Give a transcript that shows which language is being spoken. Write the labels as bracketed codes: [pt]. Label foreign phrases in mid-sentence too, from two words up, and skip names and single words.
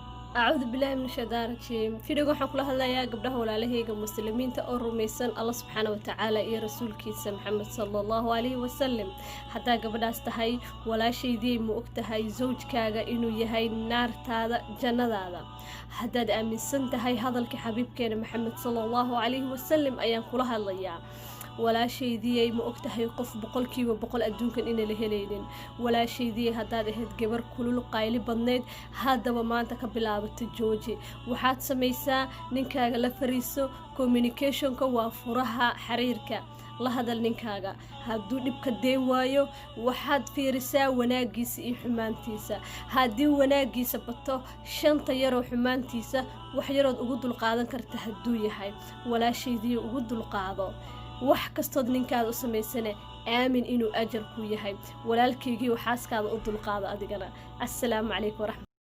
[ar] أعوذ بالله من الشيطان الرجيم [so] فيديو waxaan kula hadlayaa gabdhaha walaalahayga muslimiinta oo rumaysan Allah [ar] سبحانه وتعالى [so] iyo rasuulkiisa Muhammad [ar] صلى الله عليه وسلم [so] hatta gabadhaas tahay walaashaydii ma ogtahay zawjkaaga inuu yahay naartaada jannadaada haddaad aaminsan tahay hadalka xabiibkeena Muhammad [ar] صلى الله عليه وسلم [so] ayaan kula hadlayaa walaashaydii ma ogtahay qof boqolkiiba boqol adduunkan in la helaynin walaashaydii haddaad ahayd gabar kulul qayli badneed haddaba maanta ka bilaabato jooji waxaad samaysaa ninkaaga la fariiso communicationka waa furaha xiriirka la hadal ninkaaga hadduu dhibka deen waayo waxaad fiirisaa wanaagiisa iyo xumaantiisa haddii wanaagiisa bato shanta yaroo xumaantiisa wax yarood ugu dulqaadan karta hadduu yahay walaashaydii ugu dulqaado wax kastood ninkaada u samaysane aamin inuu ajar ku yahay walaalkeygii waxaaskaada u dulqaado adigana [ar] السلام عليكم